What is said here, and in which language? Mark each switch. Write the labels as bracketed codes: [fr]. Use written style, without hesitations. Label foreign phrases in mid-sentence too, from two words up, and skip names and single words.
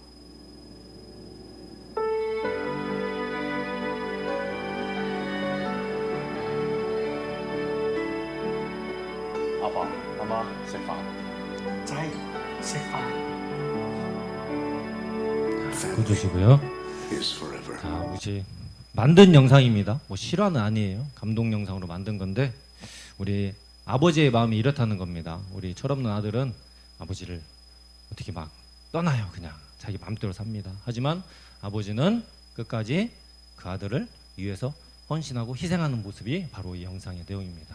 [ko] 아빠, 엄마, [yue] 食飯。仔，食飯。 [en] Family [ko] 보여주시고요. [en] is forever. [ko] 자, 우리 만든 영상입니다. 뭐 실화는 아니에요. 감동 영상으로 만든 건데 우리 아버지의 마음이 이렇다는 겁니다. 우리 철없는 아들은 아버지를 어떻게 막 떠나요. 그냥 자기 마음대로 삽니다. 하지만 아버지는 끝까지 그 아들을 위해서 헌신하고 희생하는 모습이 바로 이 영상의 내용입니다.